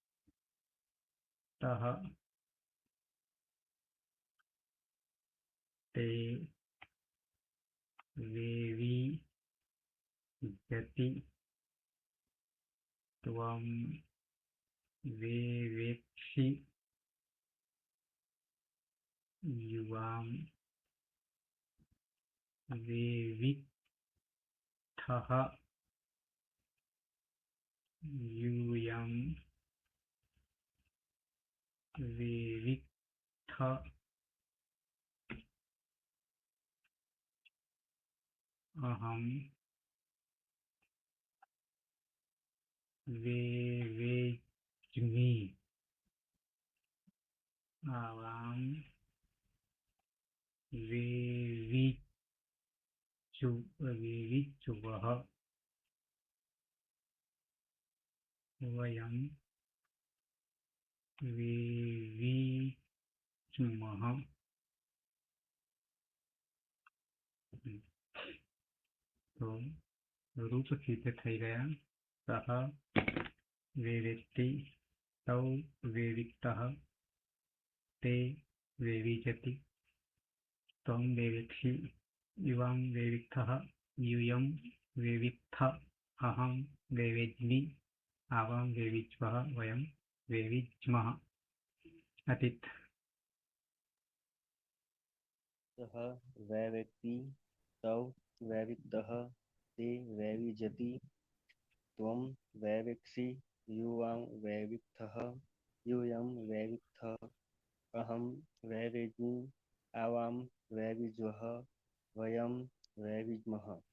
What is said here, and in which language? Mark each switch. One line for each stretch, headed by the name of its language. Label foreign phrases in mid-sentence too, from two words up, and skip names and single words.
Sanskrit: ते वेविज्यति त्वं वेवेक्षि युवां વેવિક્થઃ यूयं वेविक्थ अहं वेवेज्मि आवां वेविच्युवः वयं वेविच्मः.
Gujarati: તો રૂપ સિદ્ધ થઈ ગયા.
Sanskrit: सह वेवेत्ति तौ वेविक्तः ते वेविजति त्वं वेवेक्षि युवां वेविक्थः यूयं वेविक्थ अहं वेवेज्मि आवां वेविच्वः वयं वेविज्मः. अतीत. सः वैवेक्ति तौ वैविक्तः ते वैविजति त्वं वैवेक्षि युवां वैविक्थः यूयं वैविक्थः अहं वैवेज्मि आवां वैविज्वः वयं वैविज्मः.